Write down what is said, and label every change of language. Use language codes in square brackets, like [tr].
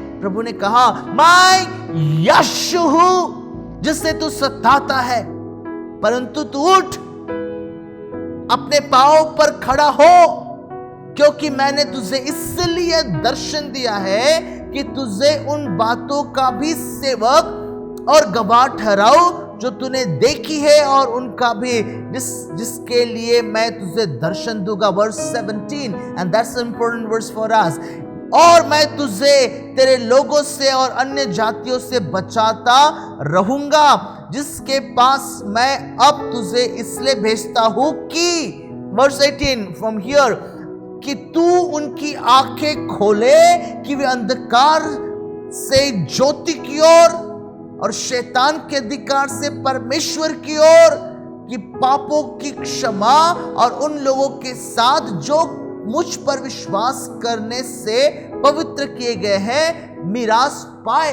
[hi] प्रभु ने कहा, मैं यीशु हूं जिससे तू सताता है, परंतु तू उठ, अपने पांवों पर खड़ा हो, क्योंकि मैंने तुझे इसलिए दर्शन दिया है कि तुझे उन बातों का भी सेवक और गवाह ठहराऊं जो तूने देखी है, और उनका भी जिसके लिए मैं तुझे दर्शन दूंगा। [en] Verse 17 and that's an important verse for us। [hi] और मैं तुझे तेरे लोगों से और अन्य जातियों से बचाता रहूंगा, जिसके पास मैं अब तुझे इसलिए भेजता हूं कि वर्स 18 [en] from here, [hi] कि तू उनकी आंखें खोले कि वे अंधकार से ज्योति की ओर और शैतान के अधिकार से परमेश्वर की ओर, कि पापों की क्षमा और उन लोगों के साथ जो मुझ पर विश्वास करने से पवित्र किए गए हैं मीरास पाए।